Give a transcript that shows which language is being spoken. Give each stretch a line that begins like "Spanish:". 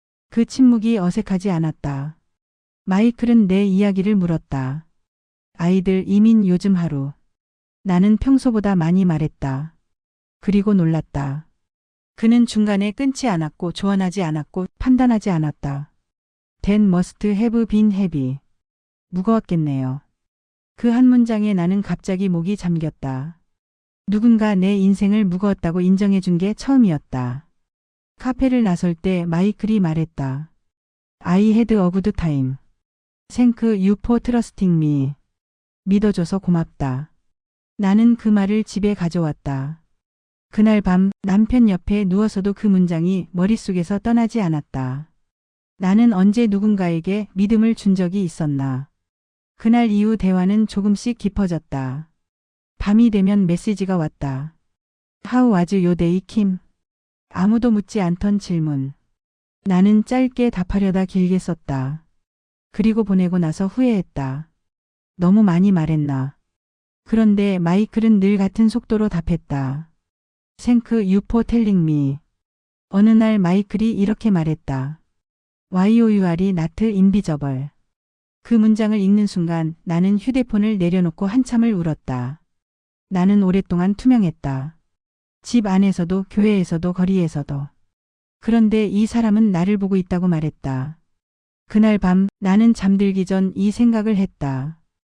Korean: 그 침묵이 어색하지 않았다. 마이클은 내 이야기를 물었다. 아이들 이민 요즘 하루. 나는 평소보다 많이 말했다. 그리고 놀랐다. 그는 중간에 끊지 않았고 조언하지 않았고 판단하지 않았다.
English: That must have been heavy.
Korean: 무거웠겠네요. 그 한 문장에 나는 갑자기 목이 잠겼다. 누군가 내 인생을 무거웠다고 인정해 준 게 처음이었다. 카페를 나설 때 마이클이 말했다.
English: I had a good time. Thank you for trusting me.
Korean: 믿어줘서 고맙다. 나는 그 말을 집에 가져왔다. 그날 밤 남편 옆에 누워서도 그 문장이 머릿속에서 떠나지 않았다. 나는 언제 누군가에게 믿음을 준 적이 있었나. 그날 이후 대화는 조금씩 깊어졌다. 밤이 되면 메시지가 왔다.
English: How was your day, Kim?
Korean: 아무도 묻지 않던 질문. 나는 짧게 답하려다 길게 썼다. 그리고 보내고 나서 후회했다. 너무 많이 말했나. 그런데 마이클은 늘 같은 속도로 답했다.
English: Thank you for telling me.
Korean: 어느 날 마이클이 이렇게 말했다.
English: Why you are not invisible.
Korean: 그 문장을 읽는 순간 나는 휴대폰을 내려놓고 한참을 울었다. 나는 오랫동안 투명했다. 집 안에서도 교회에서도 거리에서도. 그런데 이 사람은 나를 보고 있다고 말했다. 그날 밤 나는 잠들기 전 이 생각을 했다.